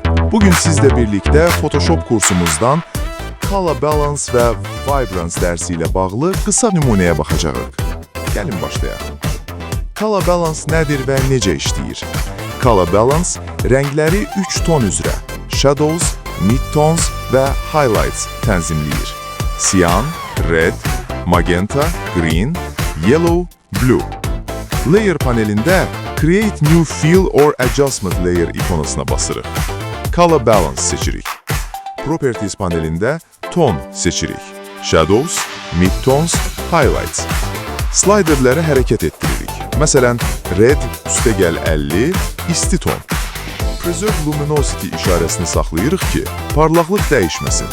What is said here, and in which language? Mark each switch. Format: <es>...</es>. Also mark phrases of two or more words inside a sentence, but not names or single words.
<az>Bugün sizlə birlikdə Photoshop kursumuzdan</az> <en>Color Balance</en> <az>və Vibrance dərsi ilə bağlı qısa nümunəyə baxacağıq. Gəlin başlayaq.</az> <en>Color Balance</en> <az>nədir və necə işləyir?</az> <en>Color Balance</en> <az>rəngləri 3 ton üzrə</az> <en>Shadows, Midtones</en> <az>və Highlights tənzimləyir.</az> <en>Siyan, Red, Magenta, Green, Yellow, Blue.</en> <az>Layer panelində</az> <en>Create New Fill or Adjustment Layer</en> <az>ikonasına basırıq.</az> <en>Color Balance</en> <az>seçirik. Properties panelində Ton seçirik.</az> <en>Shadows, Midtones, Highlights.</en> <az>Sliderləri hərəkət etdiririk. Məsələn, Red üstəgəl 50, isti ton.</az> <en>Preserve Luminosity</en> <az>işarəsini saxlayırıq ki, parlaqlıq dəyişməsin.</az>